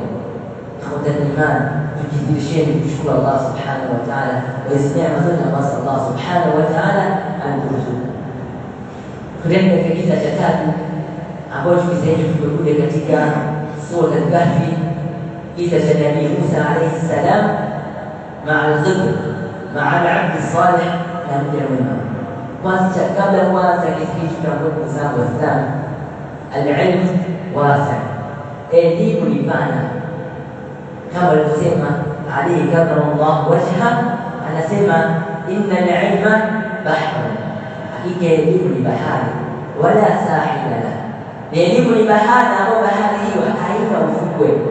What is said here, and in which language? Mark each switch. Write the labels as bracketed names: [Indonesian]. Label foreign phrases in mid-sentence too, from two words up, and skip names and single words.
[Arabic] إخوة الإيمان, [Swahili] tujidhirisheni kushukuru Allah [Arabic] سبحانه وتعالى [Swahili] kwa hizi neema zote ambazo Allah [Arabic] سبحانه وتعالى [Swahili] ameturuzuku. Tunaenda katika kisa cha tatu ambacho kisa hicho tumekuja katika sura al-Kahfi, kisa cha Nabii Musa [Arabic] عليه السلام مع الخضر مع العبد الصالح [Swahili] na mja mwema. Kwanza, kabla kuanza kisa hicho, tunamwomba sana Waislamu, [Arabic] العلم واسع', [Swahili] elimu ni pana. Kama alivyosema Ali [Arabic] كرم الله وجهه, [Swahili] anasema [Arabic] إن العلم بحر, [Swahili] hakika elimu ni bahari, [Arabic] ولا ساحل لا, [Swahili] elimu ni bahari ambayo bahari hiyo haina ufukwe.